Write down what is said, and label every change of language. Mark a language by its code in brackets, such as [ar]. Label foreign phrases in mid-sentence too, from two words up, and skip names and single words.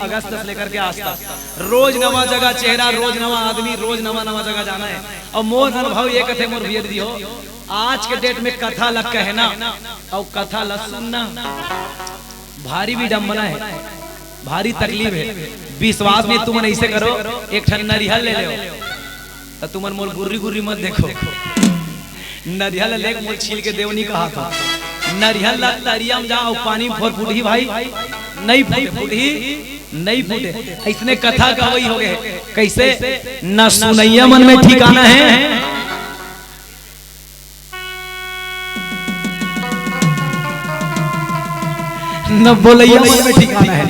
[hne] अगस्त से लेकर के आज तक रोज नवा जगह चेहरा, रोज नवा आदमी, रोज नवा नवा जगह जाना है। और मोर अनुभव ये कथे मोर भैया दीदी हो, आज के डेट में कथा लग कहना और कथा लग सुनना भारी विडंबना है, भारी तकलीफ है। विश्वास नहीं तुम ऐसे करो, एक ठन नरिहल ले लो तो तुम मोर गुर्री गुर्री मत देखो। नरिहल ले मोर छील के देव नहीं कहा था। नरिहल तरिया में जाओ पानी में फोर फूटी भाई नहीं फूटी नहीं फूटे। इसने कथा का वही हो गए कैसे न सुनैया मन में ठिकाना है, न बोलैया मन में ठिकाना है।